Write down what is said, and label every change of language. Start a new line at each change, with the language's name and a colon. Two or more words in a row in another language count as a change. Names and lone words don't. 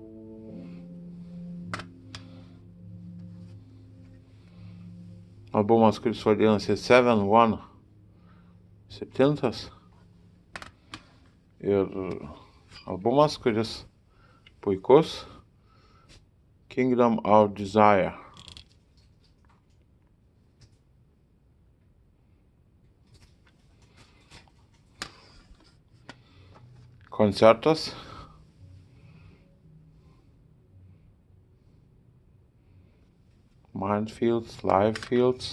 Lithuanian: Albumas, kuris vadinasi 7-1. 7. Ir albumas, kuris puikus. Kingdom of Desire. Koncertas. Mindfields, Livefields.